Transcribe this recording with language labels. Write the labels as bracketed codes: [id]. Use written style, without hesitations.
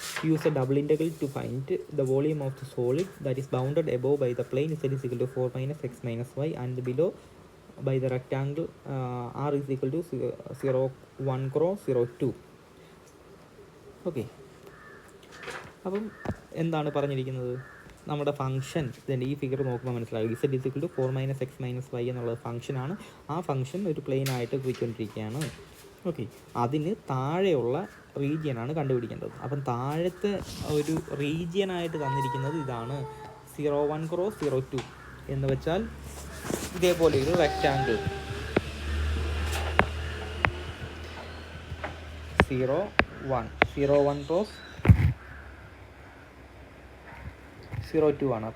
[en] Use a double integral to find the volume of the solid that is bounded above by the plane z is equal to 4 minus x minus y and below by the rectangle r is equal to 0 1 cross 0 2. [ml] Okay, അപ്പം എന്താണ് പറഞ്ഞിരിക്കുന്നത്? നമ്മുടെ function ഇതിൻ്റെ ഈ figure നോക്കുമ്പോൾ മനസ്സിലാകും. [en] z is equal to 4 minus x minus y [ml] എന്നുള്ളത് ഫംഗ്ഷനാണ്. ആ ഫംഗ്ഷൻ ഒരു പ്ലെയിനായിട്ട് പോയിക്കൊണ്ടിരിക്കുകയാണ്. ഓക്കെ, അതിന് താഴെയുള്ള റീജിയനാണ് കണ്ടുപിടിക്കേണ്ടത്. അപ്പം താഴത്തെ ഒരു റീജിയനായിട്ട് തന്നിരിക്കുന്നത് ഇതാണ് 0 1 ക്രോസ് 0 2 എന്ന് വെച്ചാൽ ഇതേപോലെ ഒരു റെക്റ്റാങ്കിൾ 0 1 ക്രോസ് 0 2 ആണ്.